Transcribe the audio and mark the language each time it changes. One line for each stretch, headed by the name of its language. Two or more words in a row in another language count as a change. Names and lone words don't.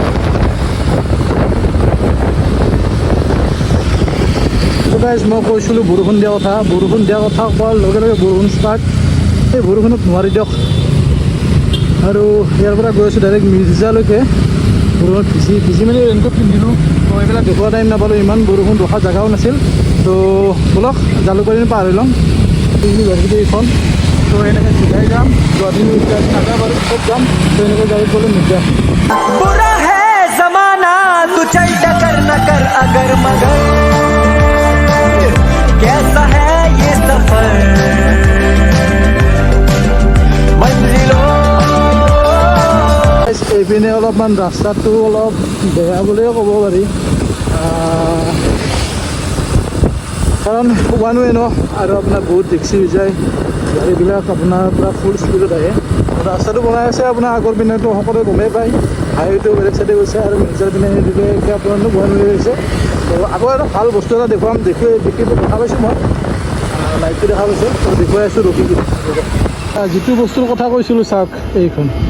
Assamese: তো গাইজ মই কৈছিলোঁ বৰষুণ দিয়া কথা কোৱাৰ লগে লগে বৰষুণ ষ্টাৰ্ট এই বৰষুণত নোৱাৰি দিয়ক আৰু ইয়াৰ পৰা গৈ আছোঁ ডাইৰেক্ট মিৰ্জালৈকে বৰষুণত ভিজি মানে ৰেইনকোট পিন্ধিলোঁ তো এইবিলাক দেখুওৱা টাইম নাপালোঁ ইমান বৰষুণ ৰখা জেগাও নাছিল তো ব'লক জালুকবাৰী পাৰ হৈ ল'ম ইউনিভাৰ্চিটি এইখন তো এনেকৈ চিধাই যাম গুৱাহাটী নাযাওঁ বাৰু ক'ত যাম তো এনেকৈ গাড়ীত গ'লে মিৰ্জা
Hindi: बुरा है जमाना तू चल टकर न कर अगर मगर कैसा है ये सफर मंजिलों
Assamese: এইপিনে অলপমান ৰাস্তাটো অলপ বেয়া বুলিয়ে ক'ব পাৰি কাৰণ
English: one way
Assamese: ন আৰু আপোনাৰ বহুত টেক্সি হৈ যায় গাড়ীবিলাক আপোনাৰ পূৰা ফুল স্পীডত আহে ৰাস্তাটো বনাই আছে আপোনাৰ আগৰ পিনেতো সকলোৱে গমেই পায় হাইৱেটো বেলেগ চাইডে গৈছে আৰু মিৰ্জাৰ পিনে দিলে আপোনাৰতো
English: one way
Assamese: হৈছে তো আকৌ এটা ভাল বস্তু এটা দেখুৱাম দেখা পাইছোঁ মই লাইটটো দেখা পাইছোঁ তো দেখুৱাই আছোঁ ৰখি যিটো বস্তুৰ কথা কৈছিলোঁ চাওক এইখন